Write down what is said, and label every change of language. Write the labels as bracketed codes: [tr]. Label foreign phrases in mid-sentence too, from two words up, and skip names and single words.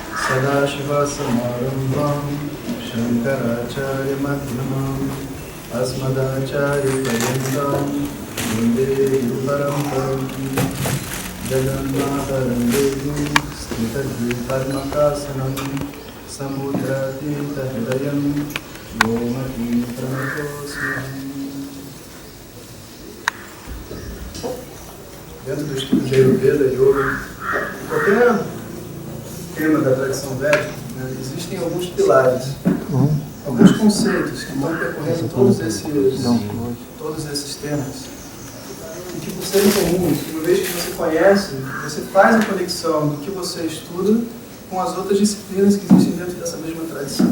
[sa] Sadashivasamārambham Shankaracharya-madhyamam Asmadacharya-paryantam Vande Guru-paramparam Jagannatharam Devim Sthitarvikarmakasanam Samudratita-hridayam Gomati-pranatosmam. [pt] Dentro do estudo de Ayurveda, Yoga, qualquer tema da tradição védica, né, existem alguns pilares, alguns conceitos que vão percorrendo todos esses temas, e que por serem comuns, uma vez que você conhece, você faz a conexão do que você estuda com as outras disciplinas que existem dentro dessa mesma tradição.